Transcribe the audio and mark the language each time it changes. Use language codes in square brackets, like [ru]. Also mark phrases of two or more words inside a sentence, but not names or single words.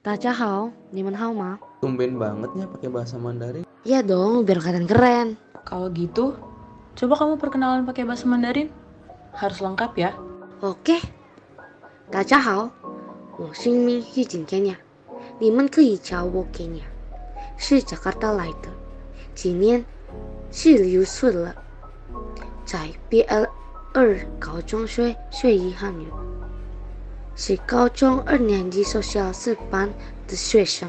[zh] 好，你们好吗? [id] Tumben bangetnya pakai bahasa Mandarin. Iya dong, biar kelihatan keren. Kalau gitu, coba kamu perkenalan pakai bahasa Mandarin. Harus lengkap ya. Oke. [zh] Hao, 我姓名玉景 Kenya，你们可以叫我 Kenya，是加拿大来的，今年16岁了，在 BL2 高中学一汉语，是高中2年级social 4班的学生。